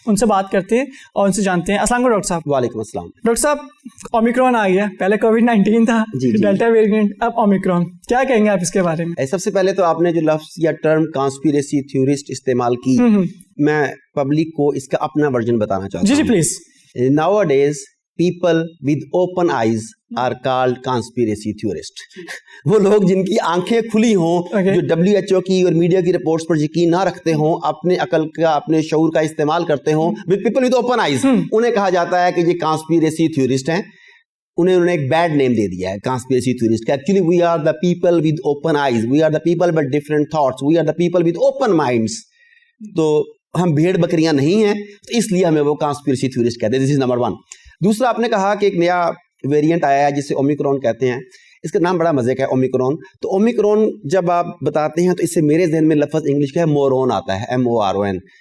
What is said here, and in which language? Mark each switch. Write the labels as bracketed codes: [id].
[hi] उनसे बात करते हैं और उनसे जानते हैं. अस्सलाम वालेकुम डॉक्टर साहब. वालेकुम अस्सलाम. डॉक्टर साहब, ओमिक्रॉन आ गया, पहले कोविड-19 था, डेल्टा वेरिएंट, अब ओमिक्रॉन, क्या कहेंगे आप इसके बारे में? सबसे पहले तो आपने जो लफ्ज या टर्म कॉन्स्पिरेसी थ्योरिस्ट इस्तेमाल की, मैं पब्लिक को इसका अपना वर्जन बताना चाहता हूँ. जी please. [en] Nowadays, people with open eyes are called conspiracy theorists. [hi] वो लोग जिनकी आंखें खुली हों, जो WHO की और मीडिया की रिपोर्ट्स पर यकीन ना रखते हों, अपने अकल का, अपने शऊर का इस्तेमाल करते हों, [en] with people with open eyes, [hi] उन्हें कहा जाता है कि ये conspiracy theorist हैं. उन्होंने एक बैड नेम दे दिया है conspiracy theorist. [en] Actually, we are the people with open eyes, we are the people with different thoughts, we are the people with open minds. [hi] तो हम भेड़ बकरियां नहीं हैं, तो इसलिए हमें वो conspiracy theorist कहते हैं. [en] This is number 1. [hi] दूसरा, आपने कहा कि एक नया वेरिएंट आया है जिसे ओमिक्रॉन कहते हैं. इसका नाम बड़ा मजे का है, ओमिक्रॉन. तो ओमिक्रॉन जब आप बताते हैं तो इससे मेरे जहन में लफ्ज़ इंग्लिश का है मोरोन आता है, MORON.